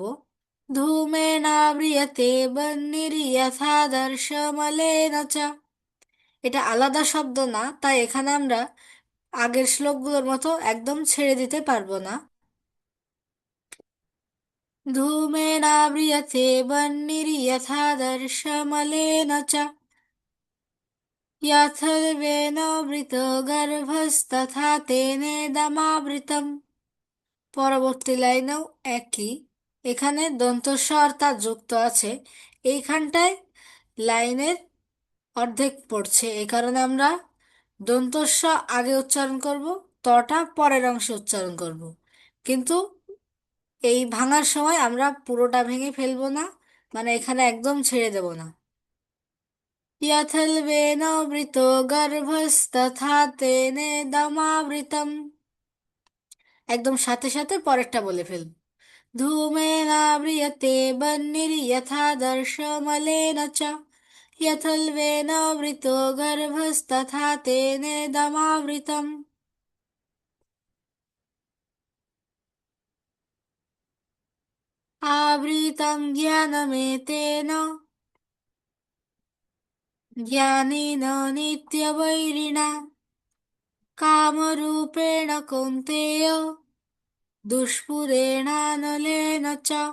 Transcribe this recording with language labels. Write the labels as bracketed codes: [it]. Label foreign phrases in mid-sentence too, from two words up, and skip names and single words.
[sa] ধূমেনাव्रियते বহ্নির যথাদর্শ মলেন চ। [bn] এটা আলাদা শব্দ না, তাই এখানে আমরা আগের শ্লোকগুলোর মতো একদম ছেড়ে দিতে পারবো না। [sa] ধূমেনাव्रियते বহ্নির যথাদর্শ মলেন চ। यथर्वेणोऽवृतो गर्भस्तथा तेनेदमावृतम्। [bn] পরবর্তী লাইনেও একই, এখানে দন্ত স আর তা যুক্ত আছে। এইখানটায় লাইনের অর্ধেক পড়ছে, এই কারণে আমরা দন্ত স আগে উচ্চারণ করব, তটা পরের অংশে উচ্চারণ করব। কিন্তু এই ভাঙার সময় আমরা পুরোটা ভেঙে ফেলবো না, মানে এখানে একদম ছেড়ে দেব না। [sa] यथल्वेनोऽवृतो गर्भस्तथा तेनेदमावृतम्। [bn] একদম সাথে সাথে পরেরটা বলে ফেলব। [sa] ধূমেনাव्रियते বহ্নিर्यथादर्शमलेन च। यथल्वेनोऽवृतो गर्भस्तथा तेनेदमावृतम्। आवृतं ज्ञानमेतेन ज्ञानेन नित्यवैरिणा कामरूपेण कौन्तेय दुष्पुरेणानलेन च।